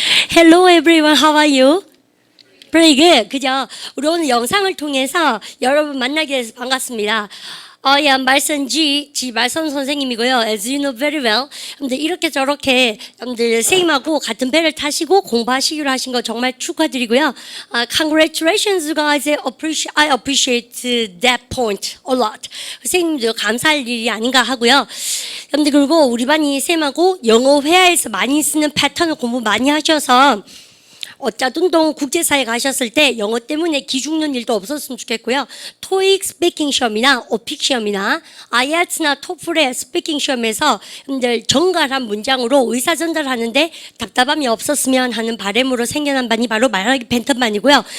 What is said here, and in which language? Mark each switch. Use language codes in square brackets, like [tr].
[en] Hello everyone, how are you? Very good. [ko] 그죠? 우리 오늘 영상을 통해서 여러분 만나게 돼서 반갑습니다. 말선 G 말선 선생님이고요. [en] As you know very well. [ko] 근데 이렇게 저렇게 여러분들 선생님하고 같은 배를 타시고 공부하시기로 하신 거 정말 축하드리고요. [en] Congratulations guys. I appreciate that point a lot. [ko] 선생님도 감사할 일이 아닌가 하고요. 여러분들 그리고 우리 반이 선생님하고 영어 회화에서 많이 쓰는 패턴을 공부 많이 하셔서 어쩌든동 국제사회 가셨을 때 영어 때문에 기죽는 일도 없었으면 좋겠고요. 토익 스피킹 시험이나 오픽 시험이나 IELTS나 토플의 스피킹 시험에서 여러분들 정갈한 문장으로 의사 전달하는데 답답함이 없었으면 하는 바람으로 생겨난 반이 바로 말하기 패턴반이고요.